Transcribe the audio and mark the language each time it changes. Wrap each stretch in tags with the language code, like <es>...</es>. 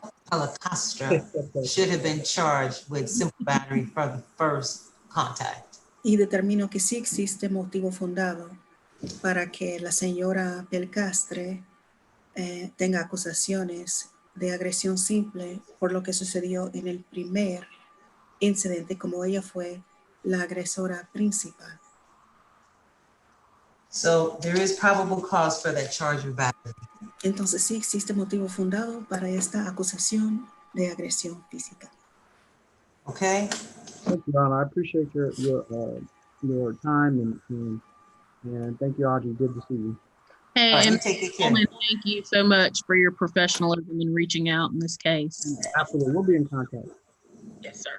<en>Pellicastra should have been charged with simple battery for the first contact.</en> <es>Y determino que sí existe motivo fundado para que la señora Pelcastre tenga acusaciones de agresión simple por lo que sucedió en el primer incidente, como ella fue la agresora principal.</es> <en>So there is probable cause for that charge of battery.</en> <es>Entonces sí existe motivo fundado para esta acusación de agresión física.</es> <en>Okay. Thank you, Donna. I appreciate your time and thank you, Audrey. Good to see you. Hey, All right, and you take good care. Coleman, thank you so much for your professionalism in reaching out in this case. Absolutely. We'll be in contact. Yes, sir.</en>